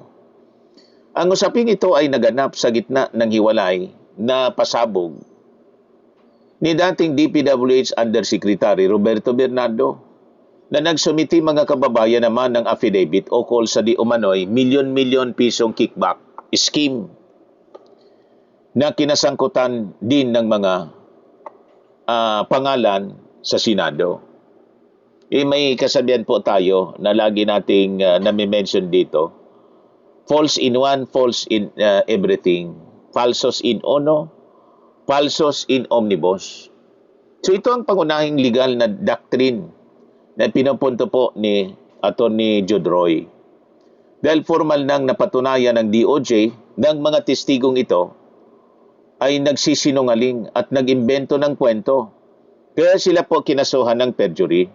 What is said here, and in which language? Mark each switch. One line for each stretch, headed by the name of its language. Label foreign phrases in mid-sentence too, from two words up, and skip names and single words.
Filipino: Ang usaping ito ay naganap sa gitna ng hiwalay na pasabog ni dating DPWH Undersecretary Roberto Bernardo na nagsumiti mga kababayan naman ng affidavit ukol sa di umano'y milyon-milyon pisong
English: kickback scheme
Filipino: na kinasangkutan din ng mga pangalan sa Senado. May kasabihan po tayo na lagi nating nami-mention dito,
English: false in one, false in everything.
Latin: Falsos in uno, falsos in omnibus.
Filipino: So ito ang pangunahing legal na doctrine na pinupunto po ni Attorney Jodroy. Dahil formal nang napatunayan ng DOJ ng mga testigong ito ay nagsisinungaling at nag-imbento ng kwento Kaya sila po kinasuhan ng perjury.